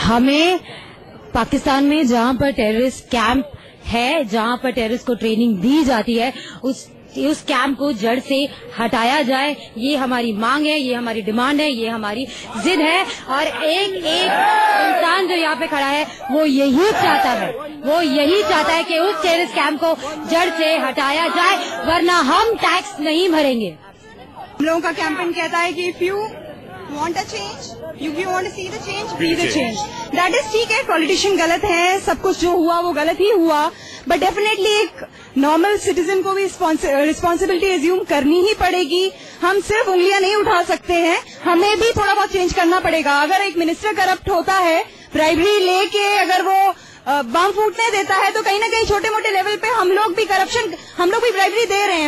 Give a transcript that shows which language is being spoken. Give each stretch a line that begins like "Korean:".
Hindi: हमें पाकिस्तान में जहां पर टेररिस्ट कैंप है, जहां पर टेररिस्ट को ट्रेनिंग दी जाती है, उस कैंप को जड़ से हटाया जाए. ये हमारी मांग है, ये हमारी डिमांड है, ये हमारी जिद है. और एक इंसान जो यहाँ पे खड़ा है वो यही चाहता है कि उस टेररिस्ट कैंप को जड़ से हटाया जाए, वरना हम टैक्स नहीं भरेंगे. हम लोगों का कैंपेन कहता है कि
English: if you want a change, if you want to see the change, be the change.
Hindi: That is ठीक है, पॉलिटिशियन गलत है, सब कुछ जो हुआ वो गलत ही हुआ, बट डेफिनेटली एक नॉर्मल सिटीजन को भी रिस्पॉन्सिबिलिटी एज्यूम करनी ही पड़ेगी. हम सिर्फ उंगलियां नहीं उठा सकते हैं, हमें भी थोड़ा बहुत चेंज करना पड़ेगा. अगर एक मिनिस्टर करप्ट होता है, ब्राइबरी लेके अगर वो बम फूटने देता है, तो कहीं ना कहीं छोटे मोटे लेवल पे हम लोग भी ब्राइबरी दे रहे हैं.